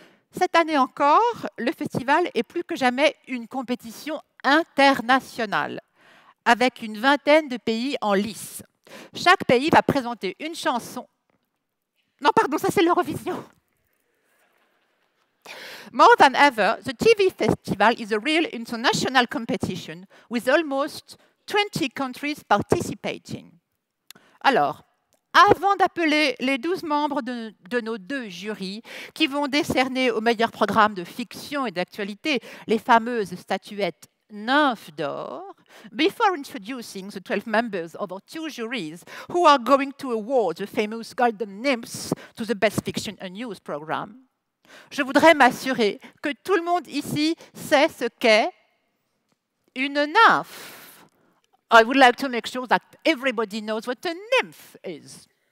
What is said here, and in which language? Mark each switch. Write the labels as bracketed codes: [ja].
[fr] Cette année encore, le festival est plus que jamais une compétition internationale, avec une vingtaine de pays en lice. Chaque pays va présenter une chanson. Non, pardon, ça c'est l'Eurovision. [en] More than ever, the TV festival is a real international competition with almost 20 countries participating. [fr] Alors, avant d'appeler les 12 membres de nos 2 jurys qui vont décerner au meilleur programme de fiction et d'actualité les fameuses statuettes Nymphes d'or, [en] before introducing the 12 members of our 2 juries who are going to award the famous Golden Nymphs to the Best Fiction and News program, [fr] je voudrais m'assurer que tout le monde ici sait ce qu'est une nymphe. [en] I would like to make sure that everybody knows what a nymph is.